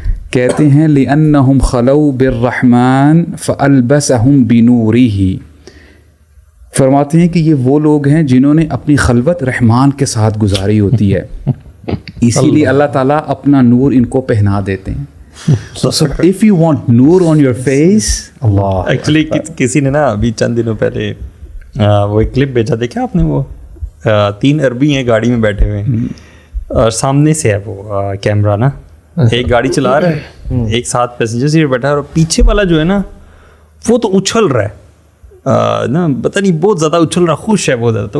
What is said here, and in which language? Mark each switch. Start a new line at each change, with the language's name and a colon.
Urdu: کہتے ہیں
Arabic: لِأَنَّهُمْ خَلَوْا بِالرَّحْمَنِ فَأَلْبَسَهُمْ بِنُورِهِ.
Urdu: فرماتے ہیں کہ یہ وہ لوگ ہیں جنہوں نے اپنی خلوت رحمان کے ساتھ گزاری ہوتی ہے, اسی لیے اللہ تعالیٰ اپنا نور ان کو پہنا دیتے ہیں.
English: So if you want نور on your face, اللہ
Urdu: actually کسی نے نا ابھی چند دنوں پہلے وہ ایک کلپ بھیجا, دیکھا آپ نے, وہ 3 عربی ہیں گاڑی میں بیٹھے ہوئے ہیں اور سامنے سے ہے وہ کیمرہ نا, ایک گاڑی چلا رہا ہے, ایک ساتھ پیسنجر سیٹ بیٹھا ہے, اور پیچھے والا جو ہے نا وہ تو اچھل رہا ہے نا, پتہ نہیں بہت زیادہ اچھل رہا, خوش ہے بہت زیادہ.